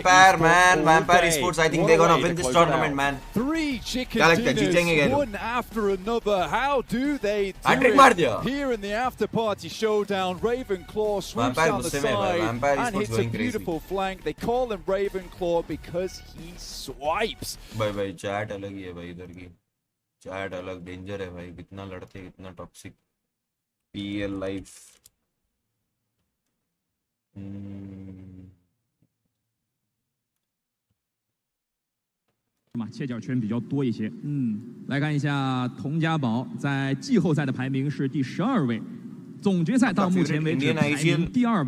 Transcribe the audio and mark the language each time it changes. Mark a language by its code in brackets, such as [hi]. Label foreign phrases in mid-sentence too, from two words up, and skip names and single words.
[en] Esports, I think they're gonna win this tournament, man. 3 chicken dinners, one after another. How do they do it? Here in the after party showdown, Ravenclaw swings down the side and hits a beautiful flank. They call him Ravenclaw because he swipes. [hi] भाई चैट अलग ही है भाई, इधर की चैट अलग डेंजर है भाई, कितना लड़ते कितना टॉक्सिक। PL लाइफ [zh] 切角圈比较多一些。来看一下佟家宝在季后赛的排名是第12位，总决赛到目前为止排名第2位。